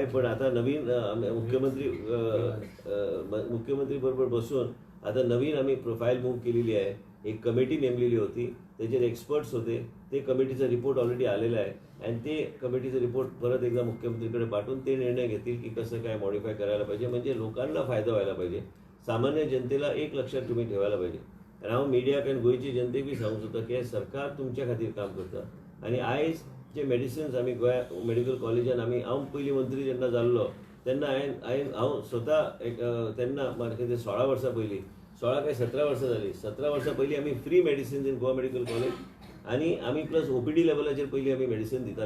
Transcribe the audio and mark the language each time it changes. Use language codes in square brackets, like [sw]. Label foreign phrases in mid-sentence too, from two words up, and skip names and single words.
[mr] पण आता नवीन मुख्यमंत्री बरोबर बसून आता नवीन आम्ही प्रोफाईल मूव्ह केलेली आहे. एक कमिटी नेमलेली होती, त्याच्यात एक्सपर्ट्स होते. ते कमिटीचा रिपोर्ट ऑलरेडी आलेला आहे आणि ते कमिटीचा रिपोर्ट परत एकदा मुख्यमंत्रीकडे पाठवून ते निर्णय घेतील की कसं काय मॉडिफाय करायला पाहिजे. म्हणजे लोकांना फायदा व्हायला पाहिजे. सामान्य जनतेला एक लक्षात तुम्ही ठेवायला पाहिजे. [kok] आणि हांव मिडियाक आनी गोंयची जनतेक बी सांगूंक सोदता की सरकार तुमच्या खातीर काम करता. आणि आयज जे मेडिसिन्स आमी गोंया मेडिकल कॉलेजान आमी हांव पयलीं मंत्री जेन्ना जाल्लो तेन्ना हांव स्वता एक तेन्ना म्हाका कितें 16 वर्सां पयलीं 16 काय 17 वर्सां जालीं 17 वर्सां पयलीं आमी [en] free medicines in Goa Medical College [kok] आणि आमी प्लस OPD लेवलाचेर पयलीं आमी मेडिसिन दिताले.